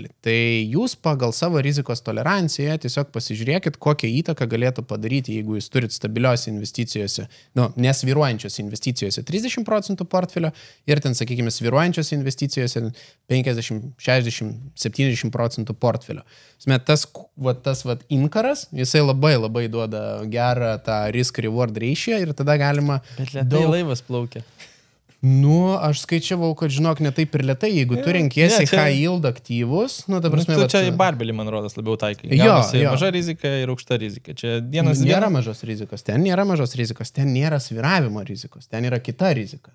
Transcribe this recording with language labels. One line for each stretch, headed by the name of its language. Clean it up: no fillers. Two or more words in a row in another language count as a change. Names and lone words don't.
Lithuanian: Tai jūs pagal savo rizikos toleranciją tiesiog pasižiūrėkit, kokią įtaką galėtų padaryti, jeigu jūs turit stabiliuose investicijose, nesvyruojančiose investicijose 30% portfelio ir ten, sakykime, svyruojančiose investicijose 50, 60, 70% portfelio. Tas inkaras, jisai labai duoda gerą tą
English: risk-reward ratio
Lithuanian: ir tada galima... Bet lėtai laivas plaukia. Aš skaičiavau, kad žinok, ne taip ir lėtai, jeigu tu renkiesi
English: high yield
Lithuanian: aktyvus, ta prasme... Tu čia į barbelį, man rodos, labiau taikai. Maža rizika ir aukšta rizika. Čia nėra mažos rizikos, ten nėra mažos rizikos, ten nėra svyravimo rizikos, ten yra kita rizika.